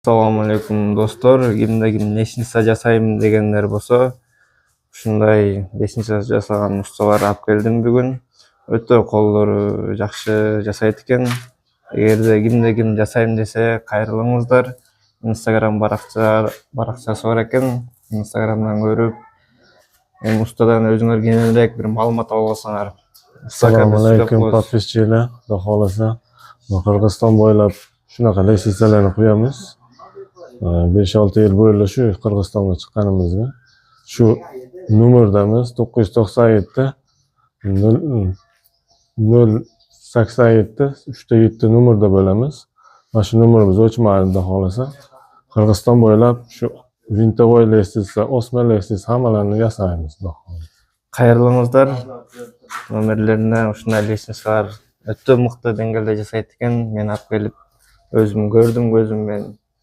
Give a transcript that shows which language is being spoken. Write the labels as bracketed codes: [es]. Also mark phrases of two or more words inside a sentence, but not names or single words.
[ar] Assalamu alaikum dostlar. [ky] Кимде ким лешница жасайм дегендер болсо, ушундай лeshnica жасаган ustalar алып келдим бүгүн. Өтө колдору жакшы жасайт экен. Эгерде ким жасайм десе, кайрылыңыздар. Instagram баракчасы бар экен. Instagramдан көрүп, эми устадан өзүңөр кененирээк бир маалымат алып алсаңар. [uz] Assalomu alaykum подписчилар. Xudo xolasa, Qirg'iziston bo'ylab shunaqa leshnichalarni qo'yamiz. 5-6 yil bo'ylab shu Qirg'izistonga chiqqanimizda shu nomerdamiz 997 087 3-7 nomerda bo'lamiz. Mana shu nomerimiz o'chmadi, xudo xolasa. Qirg'iziston bo'ylab shu [ru] винтовой лестница, [uz] osma leshnica hammalarini yasaymiz, xudo xolasa. [ky] Кайрылыңыздар. Номерлеринде ушундай лестницалар өтө мыкты деңгээлде жасайт экен. Мен алып келип өзүм көрдүм, көзүм менен